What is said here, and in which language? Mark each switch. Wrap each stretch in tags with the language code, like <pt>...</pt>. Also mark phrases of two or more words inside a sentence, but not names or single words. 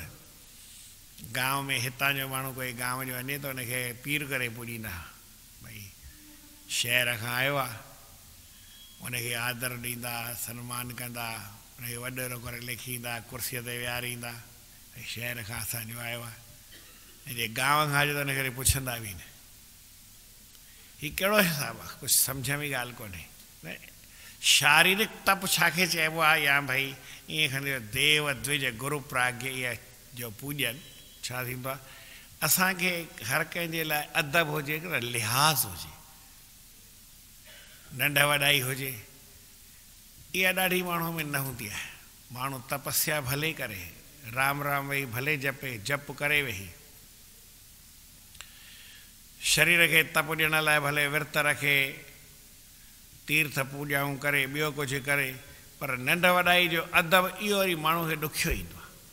<sd>गांव में हितां जो माण्हू कोई गांव जो वञे त हुनखे पीर करे पुॼींदा, भई शहर खां आयो आहे, उनखे आदर ॾींदा, सन्मान कंदा, उनखे वॾेरो करे लिखींदा, कुर्सीअ ते विहारींदा, भई शहर खां असांजो आयो आहे। ऐं जे गांव खां अचे त हुनखे पुछंदा बि न। हीउ कहिड़ो हिसाबु आहे? कुझु सम्झ में ॻाल्हि कोन्हे। शारीरिक तप छाखे चइबो आहे? या भई ईअं खणी</sd> <sa>देव द्विज गुरु प्राज्ञ</sa> <sd>इहा जो पूॼन छा थींदो आहे? असांखे हर कंहिंजे लाइ अदब हुजे, लिहाज़ हुजे, नंढ वॾाई हुजे, इहा ॾाढी माण्हू में न हूंदी आहे। माण्हू तपस्या भले करे, राम राम वेही भले जपे, जप करे वेही, शरीर खे तप ॾियण लाइ भले विर्त रखे, तीर्थ पूॼाऊं करे, ॿियो कुझु करे, पर नंढ वॾाई जो अदब इहो वरी माण्हू खे ॾुखियो ईंदो आहे।</sd>